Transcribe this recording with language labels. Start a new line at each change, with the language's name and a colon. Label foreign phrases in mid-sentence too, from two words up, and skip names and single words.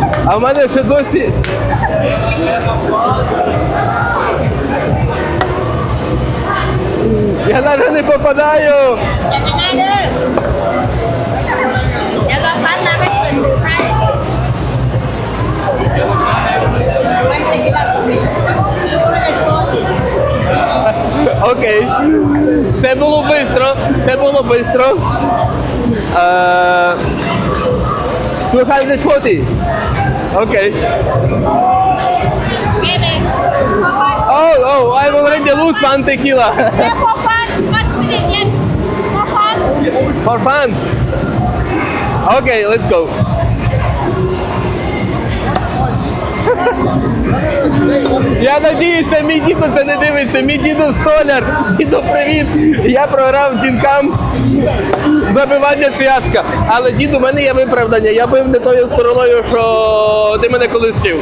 Ukrainian: А в мене ще досі. Я навіть не попадаю.
Vietnamese: Dạ cái này nữa. Dạ con bánh ra cái mình được hay. Bánh này cái là gì?
Ukrainian: Окей. Це було швидко. Це було швидко. 240. Окей.
Vietnamese: Cái này.
English: Oh, I've already lose 1 tequila. Yeah, for fun. What's it yet? For fun. For fun. Okay, let's go.
Ukrainian: Я надіюся, мій дідо це не дивиться. Мій дідо столяр. Дідо, привіт. Я програв жінкам забивання цвяшка. Але діду, в мене є виправдання. Я бив не тою стороною, що ти мене колись вчив.